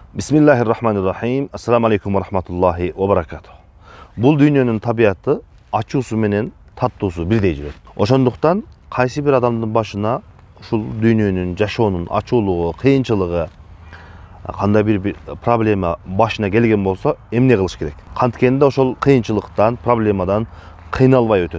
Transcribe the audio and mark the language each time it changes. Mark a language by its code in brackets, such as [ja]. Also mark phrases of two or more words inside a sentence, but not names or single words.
[ar] بسم الله الرحمن الرحيم. السلام عليكم ورحمة الله وبركاته. [ky] Бұл дүниенің табиаты ачуусу менен таттуусу бирдей жүрөт. Ошондуктан кайсы бир адамдын башына ушул дүниенин жашоонун ачуулугу, кыйынчылыгы, кандай бир проблема башына келген болсо, эмне кылыш керек? Канткенде ошол кыйынчылыктан, проблемадан кыйналбай өтөт.